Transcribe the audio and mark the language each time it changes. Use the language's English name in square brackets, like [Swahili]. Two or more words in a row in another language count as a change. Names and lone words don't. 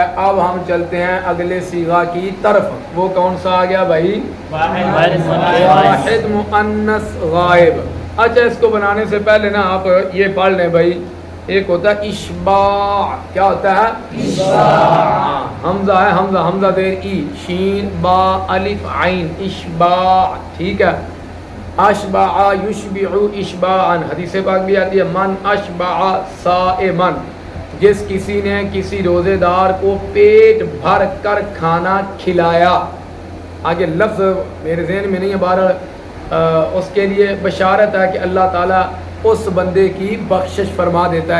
[Urdu] اب ہم چلتے ہیں اگلے صیغہ کی طرف. وہ کون سا آ گیا بھائی؟ واحد مؤنث غائب. اچھا، اس کو بنانے سے پہلے نا آپ یہ پڑھ لیں بھائی. ایک ہوتا ہے اشباع. کیا ہوتا ہے؟ اشباع. حمزہ ہے، حمزہ، حمزہ دیر ای، شین با الف عین، اشباع. ٹھیک ہے. [Arabic] اشبع یشبع اشباعا. [Urdu] حدیث پاک بھی آتی ہے [Arabic] من اشبع صائما، [Urdu] جس کسی نے کسی روزے دار کو پیٹ بھر کر کھانا کھلایا. آگے لفظ میرے ذہن میں نہیں ہے، بہرحال اس کے لیے بشارت ہے کہ اللہ تعالیٰ اس بندے کی بخشش فرما دیتا ہے.